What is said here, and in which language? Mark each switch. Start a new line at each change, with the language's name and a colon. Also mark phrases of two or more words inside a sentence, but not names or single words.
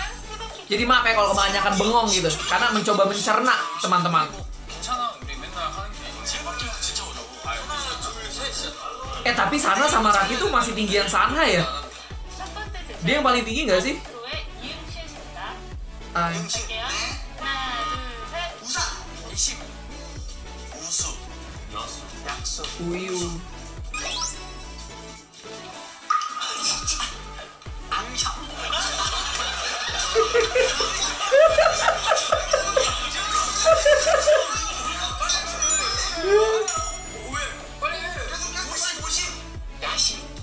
Indonesian: Jadi maaf ya kalau kebanyakan bengong gitu, karena mencoba mencerna teman-teman.
Korean: 괜찮아.
Indonesian: Tapi Sana sama Raki tuh masih tinggian Sana ya?
Korean: 첫 번째 제시어
Indonesian: Dia yang paling tinggi nggak sih?
Korean: 앞으로의 이응시읒입니다. Ah, 응시. 갈게요. 네. 하나, 둘, 셋. 우산. 이심. 우수. 여수. 약수. Uyu. 앙샤. 오십. 야식.